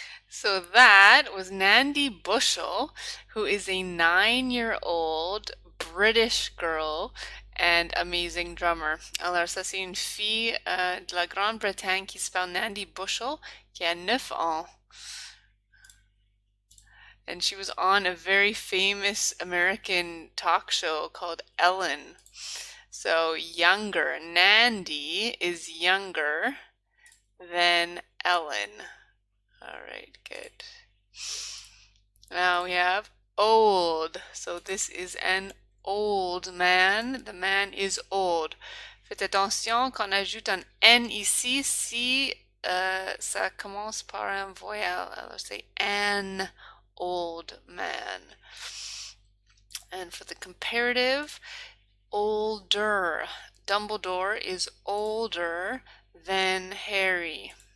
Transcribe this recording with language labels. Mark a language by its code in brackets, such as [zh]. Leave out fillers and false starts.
[en] So that was Nandi Bushell, who is a 9-year-old British girl and amazing drummer. [fr] Alors ça c'est une fille de la Grande-Bretagne qui s'appelle Nandi Bushell, qui a 9 ans. [en] And she was on a very famous American talk show called Ellen. So younger. Nandi is younger than Ellen. All right, good. Now we have old. So this is an old man. The man is old. [fr] Faites attention qu'on ajoute un N ici si ça commence par un voyelle. Alors c'est [en] an old man. And for the comparative, older. Dumbledore is older than Harry.